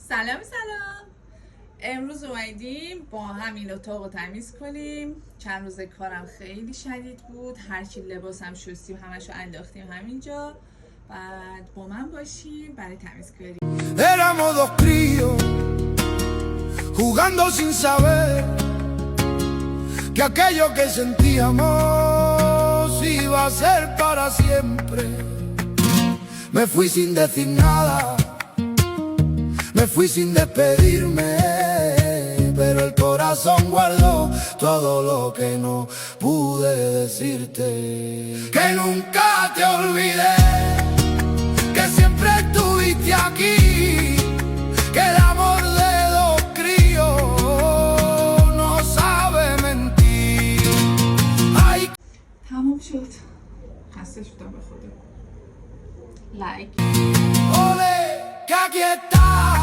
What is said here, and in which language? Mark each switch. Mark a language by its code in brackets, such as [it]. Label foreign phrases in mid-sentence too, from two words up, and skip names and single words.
[fa] سلام. امروز اومدیم با همین اتاق رو تمیز کنیم. چند روز کارم خیلی شدید بود، هرچی لباسم شستیم همشو انداختیم همینجا. بعد با من باشیم برای تمیز کاری. [es] Éramos dos críos jugando sin saber que aquello que sentíamos iba a ser para siempre. Me fui sin decir nada, me fui sin despedirme, pero el corazón guardó todo lo que no pude decirte. Que nunca te olvidé, que siempre estuviste aquí, que el amor de dos críos no sabe mentir. Ay. [fa] تمام شد. خسته شدم به خدا. لایک. [es] Ole, que aquí está.